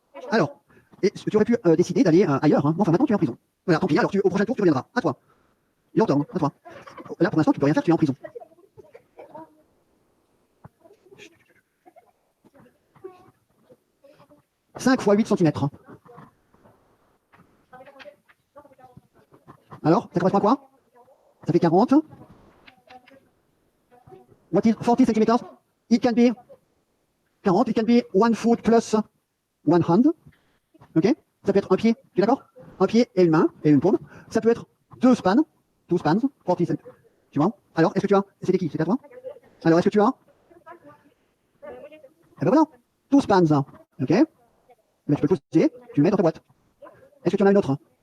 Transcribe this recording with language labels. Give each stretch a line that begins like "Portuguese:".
French: Alors, tu aurais pu décider d'aller ailleurs. Hein. Bon, enfin, maintenant tu es en prison. Voilà, tant pis. Alors, au prochain tour, tu reviendras. À toi.
English: Your turn.
French: À toi. Là, pour l'instant, tu peux rien faire, tu es en prison. « 5 fois 8 cm. Alors, ça correspond à quoi? Ça fait 40.
English: What is 40 centimeters? It can be 40, it can be 1 foot plus 1 hand. Ok?
French: Ça peut être un pied, tu es d'accord? Un pied et une main et une paume. Ça peut être 2 spans, 2 spans,
English: 40 centimeters.
French: Tu vois? Alors, est-ce que tu as? C'était qui? C'était à toi? Alors, est-ce que tu as? Eh ben voilà, 2 spans. Ok? Mais tu peux le poser, tu le mets dans ta boîte. Est-ce que tu en as une autre?